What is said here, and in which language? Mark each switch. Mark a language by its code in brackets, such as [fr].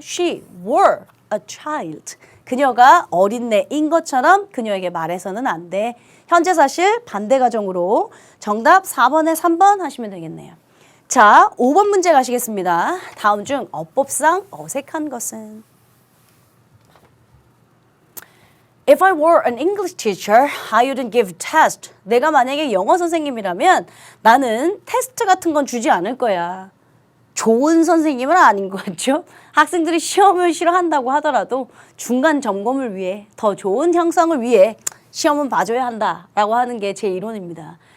[en] She were a child. [ko] 그녀가 어린애인 것처럼 그녀에게 말해서는 안 돼. 현재 사실 반대 가정으로 정답 4번에 3번 하시면 되겠네요. 자, 5번 문제 가시겠습니다. 다음 중 어법상 어색한 것은? [en] If I were an English teacher, I wouldn't give test. [ko] 내가 만약에 영어 선생님이라면 나는 테스트 같은 건 주지 않을 거야. 좋은 선생님은 아닌 것 같죠? 학생들이 시험을 싫어한다고 하더라도 중간 점검을 위해 더 좋은 형성을 위해 시험은 봐줘야 한다라고 하는 게 제 이론입니다.